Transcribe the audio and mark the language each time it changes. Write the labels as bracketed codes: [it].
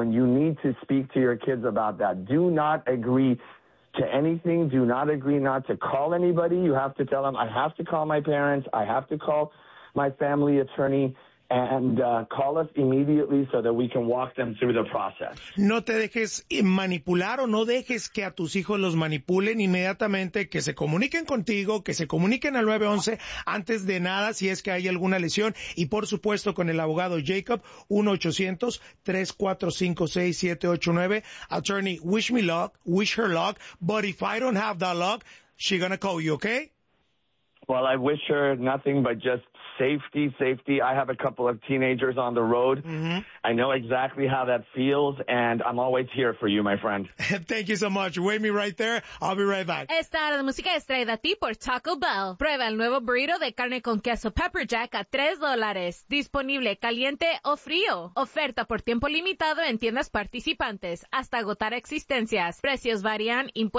[en] And you need to speak to your kids about that. Do not agree to anything. Do not agree not to call anybody. You have to tell them, I have to call my parents, I have to call my family attorney, and call us immediately so that we can walk them through the process. [es] No te dejes manipular o no dejes que a tus hijos los manipulen inmediatamente, que se comuniquen contigo, que se comuniquen al 911 antes de nada si es que hay alguna lesión y por supuesto con el abogado Jacob, 1-800-345-6789. [en] Attorney, wish me luck, wish her luck, but if I don't have that luck, she's gonna call you, okay? Well, I wish her nothing but just safety, safety. I have a couple of teenagers on the road. Mm-hmm. I know exactly how that feels, and I'm always here for you, my friend. Thank you so much. Wait me right there. I'll be right back. [es] Esta hora de música es traída a ti por Taco Bell. Prueba el nuevo burrito de carne con queso pepper jack a $3. Disponible caliente o frío. Oferta por tiempo limitado en tiendas participantes hasta agotar existencias. Precios varían, impuestos.